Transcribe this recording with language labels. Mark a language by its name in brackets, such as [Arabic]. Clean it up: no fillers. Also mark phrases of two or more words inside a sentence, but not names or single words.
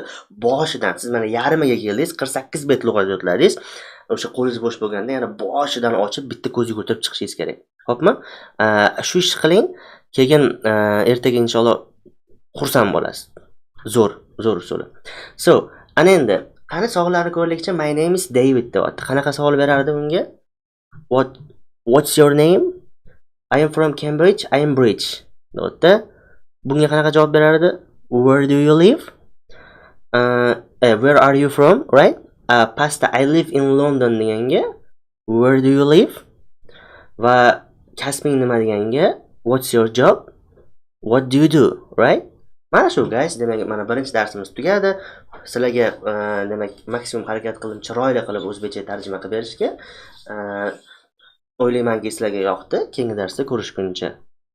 [Uzbek] Boshidan siz mana yarmiga keldingiz, 48 bet lug'at yodladingiz. O'sha qo'lingiz bo'sh bo'lganda yana boshidan ochib bitta ko'z yugurtirib chiqishingiz kerak. Xo'pmi? Shu ishni qiling. Keyin ertaga inshaalloh xursand bo'lasiz. Zo'r usuli. So, ana endi qani savollarni ko'rlikcha [English] my name is David [Uzbek] deyapti. Qanaqa savol berardi bunga? [English] What's your name? I am from Cambridge. I am Bridge. [Uzbek] Deyapti. Bunga qanaqa javob berardi? [English] Where do you live? Where are you from? Right? Pasta I live in London deganga where do you live? [Uzbek] Va kasbing nima deganga [English] what's your job? What do you do? Right? [Uzbek] Mana shu guys, demak mana birinchi darsimiz tugadi. Sizlarga demak maksimum harakat qildim chiroyli qilib o'zbekcha tarjima qilib berishga. O'ylaymanki sizlarga yoqdi. Keyingi darsda ko'rishguncha